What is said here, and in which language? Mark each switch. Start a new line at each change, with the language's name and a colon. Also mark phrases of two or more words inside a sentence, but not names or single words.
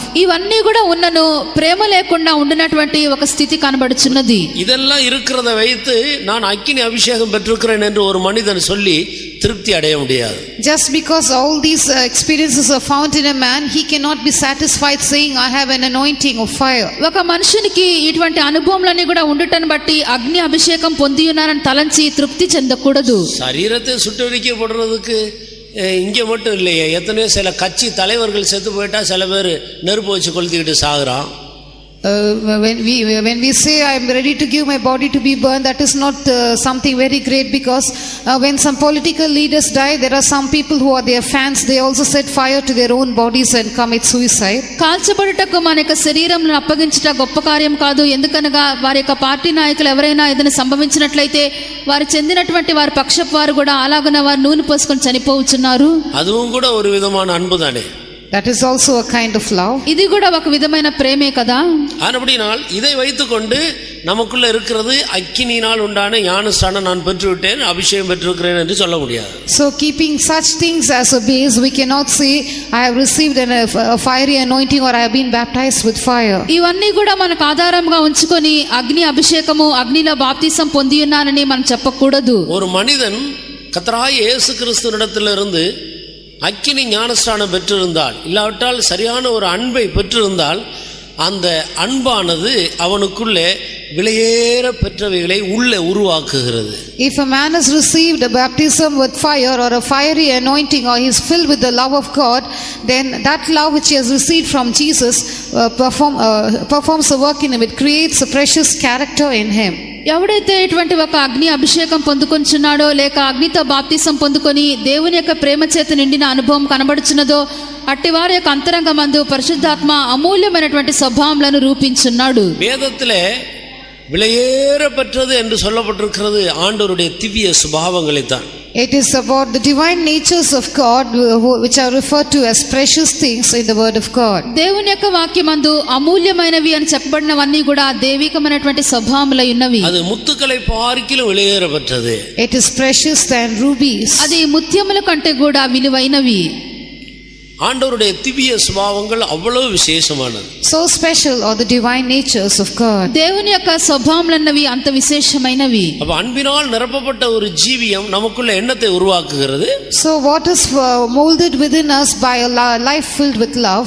Telugu: ఇవన్నీ కూడా ఉన్నను ప్రేమ లేకుండా ఉండినటువంటి ఒక స్థితి కనబడుచున్నది.
Tamil: இதெல்லாம் இருக்கிறத வைத்து நான் அக்கினி அபிஷேகம் பெற்றிருக்கிறேன் என்று ஒரு மனிதன் சொல்லி திருப்தி அடைய முடியாது.
English: Just because all these experiences are found in a man, he cannot be satisfied saying, I have an anointing of fire.
Telugu: ఒక మనుషునికి ఇటువంటి అనుభవములన్నీ కూడా ఉండటం బట్టి అగ్ని అభిషేకం పొంది ఉన్నానని తలంచి తృప్తి చెందకూడదు.
Tamil: சரீரத்தை சுட்டரிக்கப்படுறதுக்கு இங்கே மட்டும் இல்லையே, எத்தனையோ சில கட்சி தலைவர்கள் செத்து போயிட்டா சில பேர் நெருப்பு வச்சு கொளுத்திக்கிட்டு சாகுறான்.
English: When we say I am ready to give my body to be burned, that is not something very great, because when some political leaders die, there are some people who are their fans, they also set fire to their own bodies and commit suicide.
Telugu: కాల్చబడుటకు మన యొక్క శరీరంను అప్పగించుట గొప్ప కార్యం కాదు. ఎందుకనగా వారి యొక్క పార్టీ నాయకులు ఎవరైనా ఏదైనా సంభవించినట్లయితే వారు చెందినటువంటి వారి పక్షపు వారు కూడా అలాగున వారు నూనె పోసుకొని చనిపోవచ్చున్నారు.
Tamil: அதுவும் கூட ஒரு விதமான அன்பு தானே.
English: That is also a kind of love.
Telugu: ఇది కూడా ఒక విధమైన ప్రేమే కదా.
Tamil: அப்படினால் இதை வைத்துக்கொண்டு நமக்குள்ள இருக்கிறது அக்கினியினால் உண்டான ஞானஸ்நானம் நான் பெற்றுவிட்டேன், அபிஷேகம் பெற்றிருக்கிறேன் என்று சொல்ல முடியாது.
English: So keeping such things as a base, we cannot say I have received a fiery anointing or I have been baptized with fire.
Telugu: ఇవన్నీ కూడా మనకు ఆధారంగా ఉంచుకొని అగ్ని అభిషేకము, అగ్నిలో బాప్తిసం పొంది ఉన్నానని మనం చెప్పకూడదు.
Tamil: ஒரு மனிதன் கர்த்தராகிய இயேசு கிறிஸ்துவினிடத்திலிருந்து அக்கினி ஞானஸ்நானம் பெற்றிருந்தால், இல்லாவிட்டால் சரியான ஒரு அன்பை பெற்றிருந்தால், அந்த அன்பானது அவனுக்குள்ளே விலையேற பெற்றவைகளை உள்ளே உருவாக்குகிறது.
English: If a man has received a baptism with fire or a fiery anointing, or he is filled with the love of God, then that love which he has received from Jesus performs a work in him. It creates a precious character in him.
Telugu: ఎవడైతే ఇటువంటి ఒక అగ్ని అభిషేకం పొందుకొంచున్నాడో లేక అగ్నితో బాప్తిసం పొందుకొని దేవుని యొక్క ప్రేమ చేత నిండిన అనుభవం కనబడుచున్నదో అట్టి వారి యొక్క అంతరంగమందు పరిశుద్ధాత్మ అమూల్యమైనటువంటి స్వభావములను రూపించున్నాడు.
Tamil: வேதத்திலே விலையேற பெற்றது என்று சொல்லப்பட்டிருக்கிறது ஆண்டவருடைய திவ்ய சுபாவங்களை தான்.
English: It is about the divine natures of God which are referred to as precious things in the word of God.
Telugu: దేవుని యొక్క వాక్యమందు అమూల్యమైనవి అని చెప్పబడినవన్నీ కూడా దైవికమైనటువంటి స్వభావములై ఉన్నవి.
Tamil: அது முத்துக்களை பார்க்கிலும் விலையேற பெற்றது.
English: It is precious than rubies.
Telugu: అది ముత్యముల కంటే కూడా విలువైనవి.
Tamil: ஆண்டவருடைய திவ்ய சுபாவங்கள் அவ்வளவு விசேஷமானது.
English: So special are the divine natures of God.
Telugu: దేవుని యొక్క స్వభావములన్నవి అంత విశేషమైనవి.
Tamil: அப்ப அன்பினால் நிரப்பப்பட்ட ஒரு ஜீவியம் நமக்குள்ள எண்ணத்தை உருவாக்குகிறது.
English: So what is molded within us by a life filled with love?